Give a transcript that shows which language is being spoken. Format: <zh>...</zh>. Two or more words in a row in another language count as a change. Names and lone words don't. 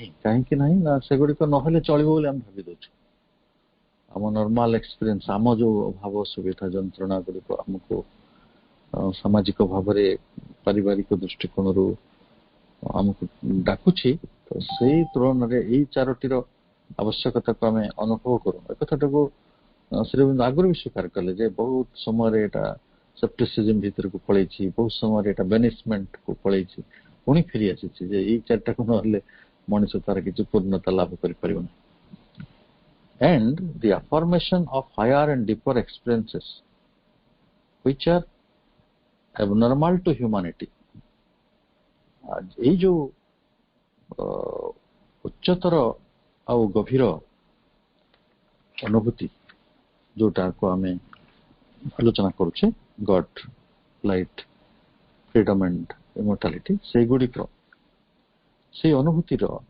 <or>କାହିଁକି ନାହିଁ ନା ସେଗୁଡିକ ନହେଲେ ଚଳିବ ବୋଲି ଆମେ ଭାବି ଦଉଛୁ। ଆମ</or> <en>normal experience,</en> <or>ଆମ ଯୋଉ ଅଭାବ ସୁବିଧା ଯନ୍ତ୍ରଣା ଗୁଡିକ ଆମକୁ ସାମାଜିକ ଭାବରେ ପାରିବାରିକ ଦୃଷ୍ଟିକୋଣରୁ ଆମକୁ ଡାକୁଛି, ତ ସେଇ ତୁଳନାରେ ଏଇ ଚାରୋଟିର ଆବଶ୍ୟକତାକୁ ଆମେ ଅନୁଭବ କରୁ। ଏ କଥାଟାକୁ ଶ୍ରୀରବିନ୍ଦ ଆଗରୁ ବି ସ୍ୱୀକାର କଲେ ଯେ ବହୁତ ସମୟରେ ଏଟା ସେପ୍ଟିସିଜିମ୍ ଭିତରକୁ ପଳେଇଛି, ବହୁତ ସମୟରେ ଏଟା ବେନିସମେଣ୍ଟକୁ ପଳେଇଛି, ପୁଣି ଫେରି ଆସିଛି ଯେ ଏଇ ଚାରିଟାକୁ ନହେଲେ ମଣିଷ ତାର କିଛି ପୂର୍ଣ୍ଣତା ଲାଭ କରିପାରିବନି।</or> <en>And the affirmation of higher and deeper experiences which are abnormal to humanity.</en> <or>ଏଇ ଯୋଉ ଉଚ୍ଚତର ଆଉ ଗଭୀର ଅନୁଭୂତି ଯୋଉଟାକୁ ଆମେ ଆଲୋଚନା କରୁଛେ,</or> <en>God, light, freedom and immortality,</en> <or>ସେଇଗୁଡିକ ସେଇ ଅନୁଭୂତିର</or>